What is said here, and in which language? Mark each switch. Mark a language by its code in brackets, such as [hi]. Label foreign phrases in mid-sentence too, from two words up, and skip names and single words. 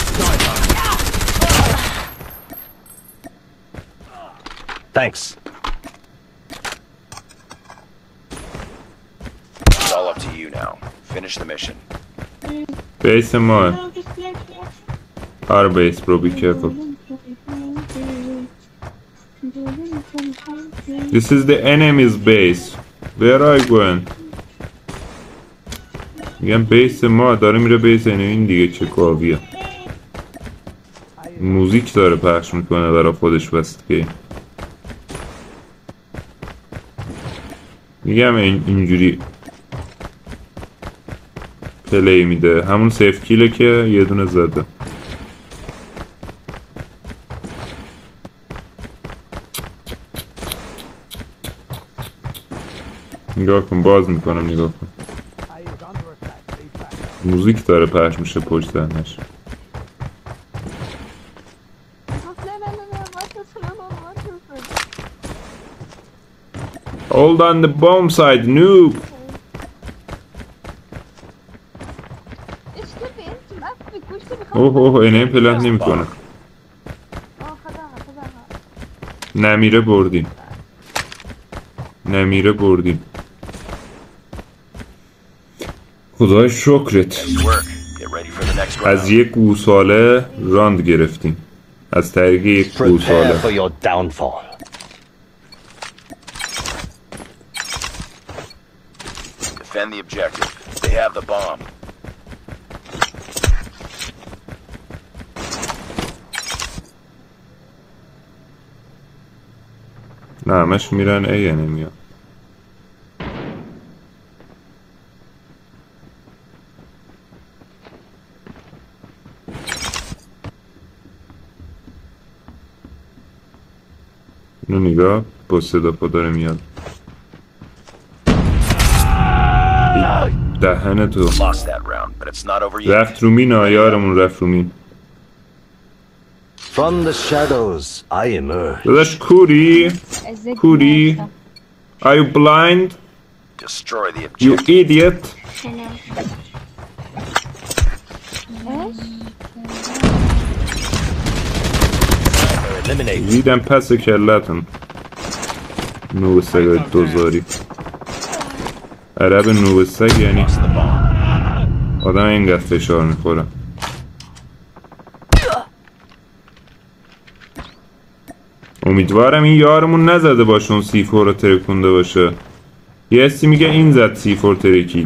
[en] Thanks. It's all up to you now. Finish the mission. [fa] بیس ما [en] our base bro be careful this is the enemy's base where are you going [fa] میگم بیس ما داره میره بیس این دیگه چه کاویه موزیک داره پخش میکنه برای خودش بستگی میگم اینجوری پلی میده همون سیف کیله که یه دونه زده نگاه کن باز میکنم نگاه کن موزیک داره پخش میشه پشت ذهنش [en] Hold on the bomb side noob [fa] اوه اینه پلنت نمیکنه نمیره بردیم نمیره بردیم خدای شکرت [en] Nice work. Get ready for the next [fa] از [en] round. [fa] یک گوساله راند گرفتیم از طریق یک [en] Prepare [fa] گوساله [en] for your downfall. Defend the objective. They have the bomb. [fa] نه همش میرن ای یعنی میاد اینو نگاه با صدا پا داره میاد دهن تو [en] Lost that round, but it's not over yet. [fa] رفت رو مین یارمون رفت رو مین [en] From the shadows, I emerge. [fa] داداش کوری کوری [en] Are you blind? Destroy the You objective. idiot Eliminate. [fa] ریدم پس کلتون نوب سگای دوزاری عرب نوب سگ یعنی آدم اینقدر فشار میخوره امیدوارم این یارمون نزده باشه اون C4 رو ترکونده باشه یه حسی میگه این زد C4 ترکید